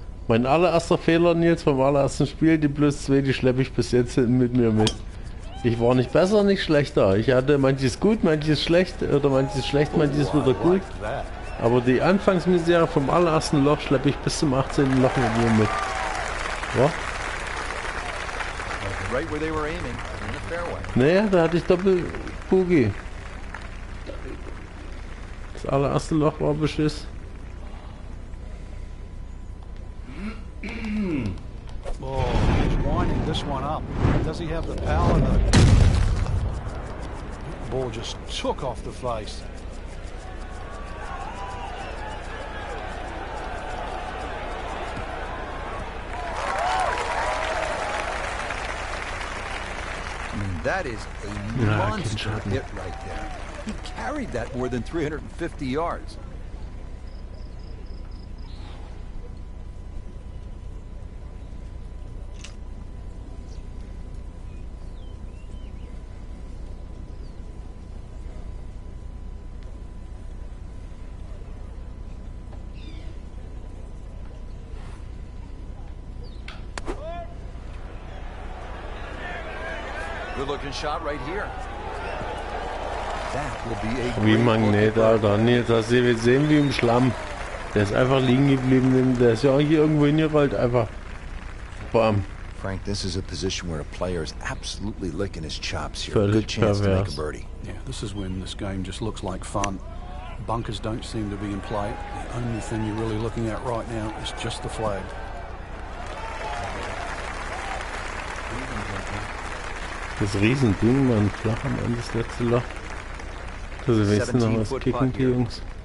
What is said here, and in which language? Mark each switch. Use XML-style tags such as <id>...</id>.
<de>Mein allererster Fehler, Nils, vom allerersten Spiel, die plus 2, die schleppe ich bis jetzt mit mir mit. Ich war nicht besser, nicht schlechter. Ich hatte manches gut, manches schlecht oder manches schlecht, manches wieder gut. Aber die Anfangsmisere vom allerersten Loch schleppe ich bis zum 18. Loch mit mir mit. Ja?</de> <en>Right where they were aiming, in the fairway.</en> <de>Naja, da hatte ich Doppel-Boogie. Das allererste Loch war Beschiss.</de> <en>Oh, he's winding this one up. Does he have the power though? Ball just took off the face. I mean, that is a monster hit right there. He carried that more than 350 yards. Good-looking shot right here. That will be a</en> <de>Wie</de> <en>great</en> <de>Magnet,</de> <en>look.</en> <de>Alter. Nils, hast du gesehen wie im Schlamm. Der ist einfach liegen geblieben. Der ist ja auch hier irgendwo hingerollt. Einfach. Bam.</de> <en>Frank, this is a position where a player is absolutely licking his chops here.</en> <de>Völlig</de> <en>Good chance to make a</en> <de>pervers.</de> <en>birdie. Yeah, this is when this game just looks like fun. Bunkers don't seem to be in play. The only thing you're really looking at right now is just the flag.</en> <de>Das Riesending, man, flach am Ende das letzte Loch. Also wenigstens noch was kicken, die Jungs.</de>